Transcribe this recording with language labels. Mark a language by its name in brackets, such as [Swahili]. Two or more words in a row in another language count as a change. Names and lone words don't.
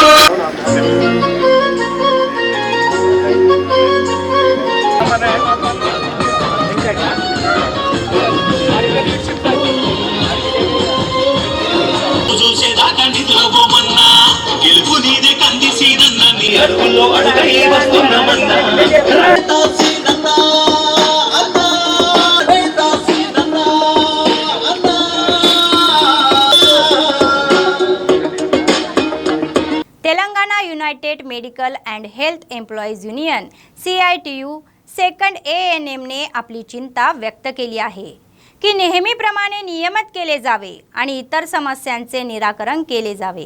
[Telugu] చూసేదాకా నిద్రపోమన్నా గెలుపు నీదే కంది సీనన్న నీ అడుగుల్లో అడగై వస్తున్నామన్నా [Marathi] तेलंगणा युनायटेड मेडिकल अँड हेल्थ एम्प्लॉईज युनियन CITU सेकंड ANMने आपली चिंता व्यक्त केली आहे की नेहमीप्रमाणे नियमित केले जावे आणि इतर समस्यांचे निराकरण केले जावे.